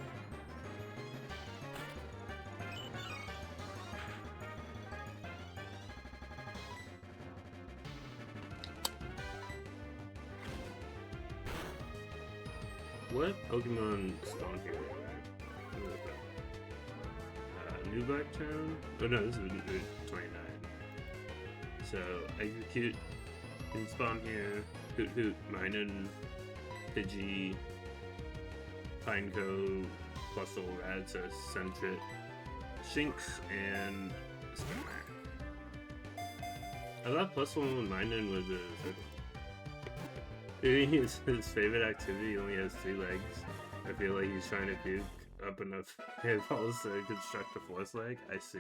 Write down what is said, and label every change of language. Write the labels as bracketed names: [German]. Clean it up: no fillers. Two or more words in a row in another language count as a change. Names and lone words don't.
[English] What Pokemon spawn here? Nuzlocke Town? Oh no, this is Route 29. So, Execute can spawn here. Hoot Hoot, Minun, Pidgey, Pineco, Plusle, Radza, Sentret, Shinx, and Skylark. I thought Plusle and Minun was a circle. Maybe his favorite activity only has 3 legs. I feel like he's trying to puke up enough hairballs to construct a 4th leg. I see.